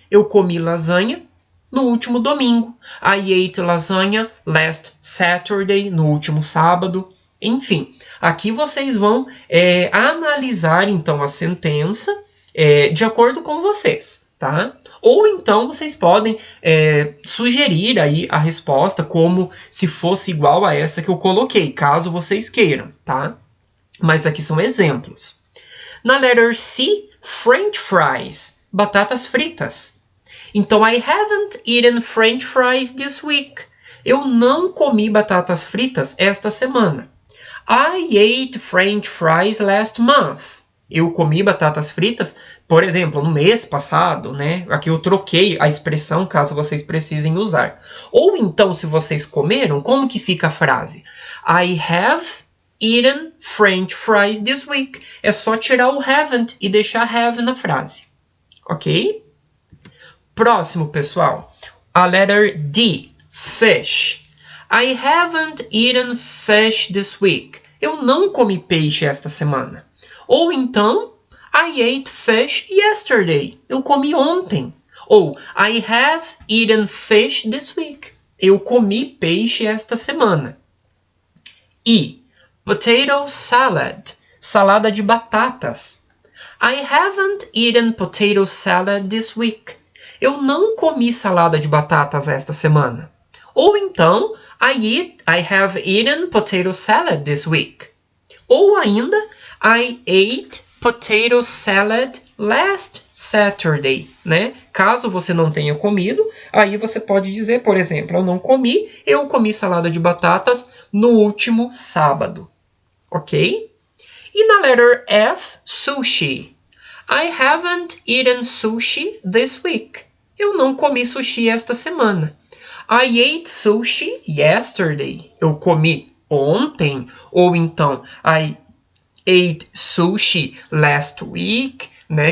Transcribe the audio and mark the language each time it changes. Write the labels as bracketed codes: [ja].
[pt] Eu comi lasanha no último domingo. [en] I ate lasagna last Saturday, [pt] no último sábado. Enfim, aqui vocês vão analisar, então, a sentença de acordo com vocês, tá? Ou então vocês podem sugerir aí a resposta como se fosse igual a essa que eu coloquei, caso vocês queiram, tá? Mas aqui são exemplos. Na letra C, French fries, batatas fritas. [en] Então, I haven't eaten French fries this week. [pt] Eu não comi batatas fritas esta semana. [en] I ate French fries last month. [pt] Eu comi batatas fritas, por exemplo, no mês passado, né? Aqui eu troquei a expressão, caso vocês precisem usar. Ou então, se vocês comeram, como que fica a frase? [en] I have eaten French fries this week. [pt] É só tirar o haven't e deixar have na frase. Ok? Próximo, pessoal. A letter D, fish. [en] I haven't eaten fish this week. [pt] Eu não comi peixe esta semana. Ou então, [en] I ate fish yesterday. [pt] Eu comi ontem. [en] Ou I have eaten fish this week. [pt] Eu comi peixe esta semana. E potato salad. Salada de batatas. [en] I haven't eaten potato salad this week. [pt] Eu não comi salada de batatas esta semana. Ou então, [en] I have eaten potato salad this week. [pt] Ou ainda, [en] I ate potato salad last Saturday, né? [pt] Caso você não tenha comido, aí você pode dizer, por exemplo, eu comi salada de batatas no último sábado, ok? E na letter F, sushi. [en] I haven't eaten sushi this week. [pt] Eu não comi sushi esta semana. [en] I ate sushi yesterday. [pt] Eu comi ontem. Ou então, [en] I ate sushi last week, né?